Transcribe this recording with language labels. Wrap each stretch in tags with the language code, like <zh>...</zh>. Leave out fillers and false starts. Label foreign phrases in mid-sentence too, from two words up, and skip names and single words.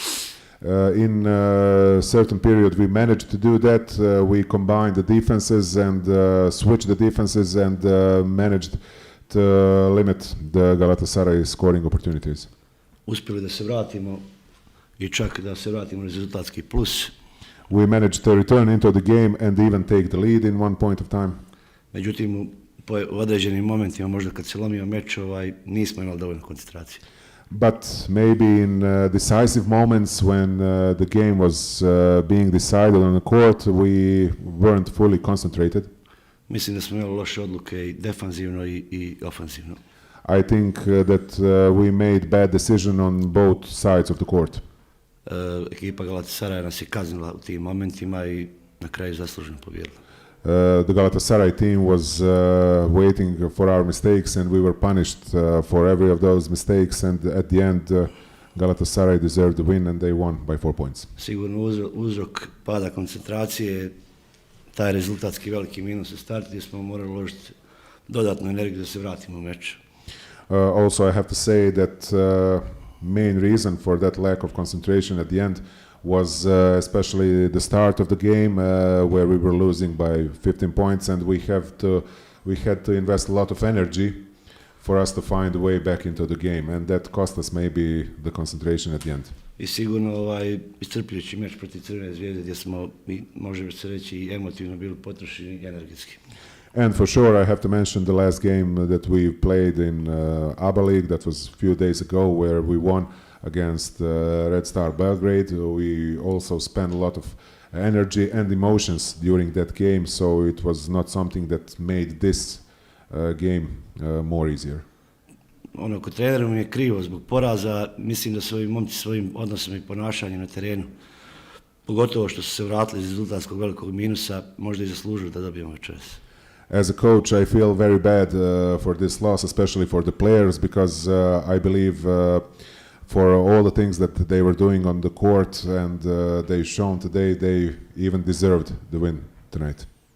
<en>In a certain period, we managed to do that. We combined the defenses and switched the defenses and managed to limit the Galatasaray scoring opportunities.</en> <bs>Uspjeli da se vratimo i čak da se vratimo u rezultatski plus.</bs> <en>We managed to return into the game and even take the lead in one point of time.</en> <bs>Međutim, u određenim momentima, možda kad se lomio meč, nismo imali dovoljno koncentracije.</bs> <en>But maybe in decisive moments when the game was being decided on the court, we weren't fully concentrated.</en> <bs>Mislim da smo imali loše odluke i defanzivno i ofanzivno.</bs> <en>I think that we made bad decision on both sides of the court.</en> <bs>Ekipa Galatasaraya nas je kaznila u tim momentima i na kraju zasluženo pobijedila.</bs> <en>The Galatasaray team was waiting for our mistakes and we were punished for every of those mistakes, and at the end Galatasaray deserved the win and they won by 4 points.</en> <bs>Sigurno uzrok pada koncentracije, taj rezultatski veliki minus u startu gdje smo morali uložiti dodatnu energiju da se vratimo u meč.</bs> <en>Also I have to say that main reason for that lack of concentration at the end was especially the start of the game where we were losing by 15 points and we had to invest a lot of energy for us to find a way back into the game, and that cost us maybe the concentration at the end.</en> <bs>I sigurno iscrpljujući meč protiv Crvene zvijezde gdje smo, može se reći, i emotivno bili potrošeni i energetski.</bs> <en>And for sure I have to mention the last game that we played in ABA League, that was a few days ago, where we won against Red Star Belgrade. We also spent a lot of energy and emotions during that game, so it was not something that made this game more easier.</en> <bs>Kod trenera mi je krivo zbog poraza. Mislim da su ovi momci svojim odnosom i ponašanjem na terenu, pogotovo što su se vratili iz rezultatskog velikog minusa, možda i zaslužili da dobijemo večeras.</bs> <en>As a coach, I feel very bad for this loss, especially for the players, because I believe for all the things that they were doing on the court and they shown today, they even deserved the win tonight.</en>